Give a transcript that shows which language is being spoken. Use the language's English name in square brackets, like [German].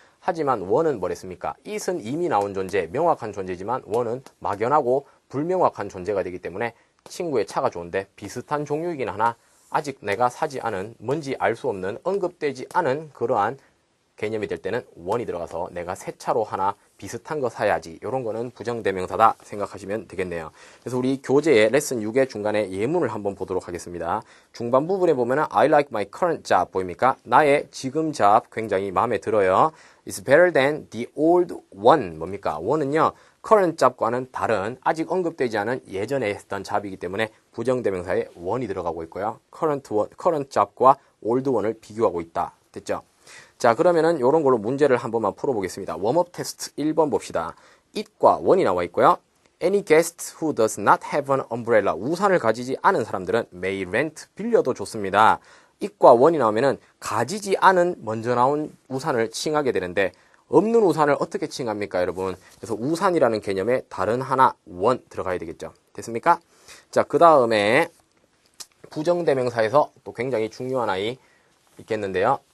[Korean] 하지만 원은 뭐랬습니까? it은 이미 나온 존재, 명확한 존재지만 원은 막연하고 불명확한 존재가 되기 때문에 친구의 차가 좋은데 비슷한 종류이긴 하나 아직 내가 사지 않은 뭔지 알 수 없는 언급되지 않은 그러한 개념이 될 때는 원이 들어가서 내가 새 차로 하나 비슷한 거 사야지. 이런 거는 부정대명사다 생각하시면 되겠네요. 그래서 우리 교재의 레슨 6의 중간에 예문을 한번 보도록 하겠습니다. 중반 부분에 보면은 [English] I like my current job [Korean] 보입니까? 나의 지금 job 굉장히 마음에 들어요. [English] It's better than the old one. [Korean] 뭡니까? one은요. current job과는 다른 아직 언급되지 않은 예전에 했던 job이기 때문에 부정대명사에 one이 들어가고 있고요. current job과 old one을 비교하고 있다. 됐죠? 자, 그러면은 요런 걸로 문제를 한 번만 풀어보겠습니다. 웜업 테스트 1번 봅시다. it과 one이 나와 있고요. [English] Any guest who does not have an umbrella. [Korean] 우산을 가지지 않은 사람들은 [English] may rent. [Korean] 빌려도 좋습니다. it과 one이 나오면은 가지지 않은 먼저 나온 우산을 칭하게 되는데 없는 우산을 어떻게 칭합니까, 여러분? 그래서 우산이라는 개념에 다른 하나, one 들어가야 되겠죠. 됐습니까? 자, 그 다음에 부정대명사에서 또 굉장히 중요한 아이 있겠는데요.